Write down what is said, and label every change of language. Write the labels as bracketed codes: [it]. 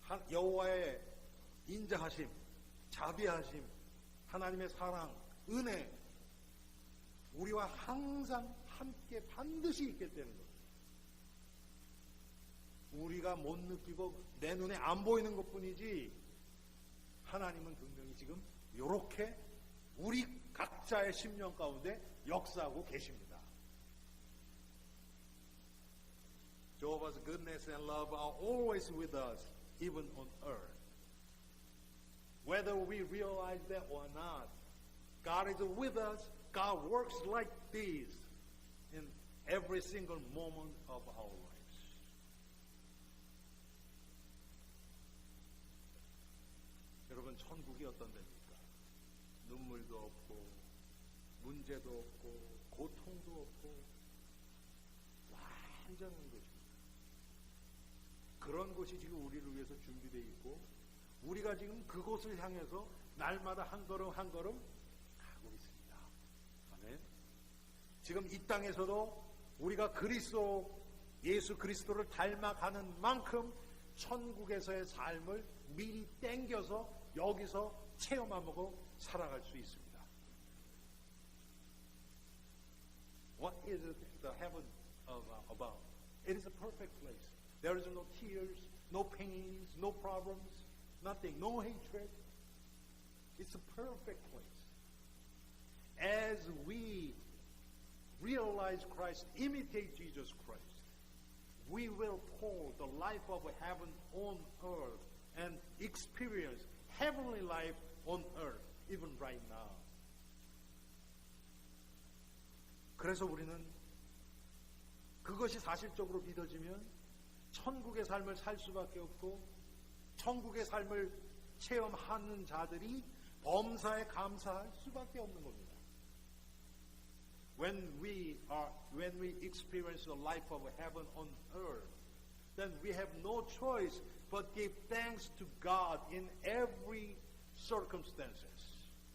[ko] 여호와의 인자하심, 자비하심, 하나님의 사랑, 은혜, 우리와 항상 함께 반드시 있게 되는 것. 우리가 못 느끼고 내 눈에 안 보이는 것뿐이지 하나님은 분명히 지금 이렇게 우리 각자의 심령 가운데 역사하고 계십니다. [en] Jehovah's goodness and love are always with us, even on earth. Whether we realize that or not, God is with us. God works like this in every single moment of our lives. [ko] 여러분, 천국이 어떤 데입니까? 눈물도 없고 문제도 없고 고통도 없고 완전한 곳입니다. 그런 곳이 지금 우리를 위해서 준비되어 있고 우리가 지금 그곳을 향해서 날마다 한 걸음 한 걸음 가고 있습니다. 아멘. 지금 이 땅에서도 우리가 예수 그리스도를 닮아가는 만큼 천국에서의 삶을 미리 땡겨서 여기서 체험하고 살아갈 수 있습니다. [en] What is the heaven about? It is a perfect place. There is no tears, no pains, no problems, nothing, no hatred. It's a perfect place. As we realize Christ, imitate Jesus Christ, we will pour the life of heaven on earth and experience heavenly life on earth, even right now. [ko] 그래서 우리는 그것이 사실적으로 믿어지면 천국의 삶을 살 수밖에 없고 천국의 삶을 체험하는 자들이 범사에 감사할 수밖에 없는 겁니다. [en] When we experience the life of heaven on earth, then we have no choice but give thanks to God in every circumstances.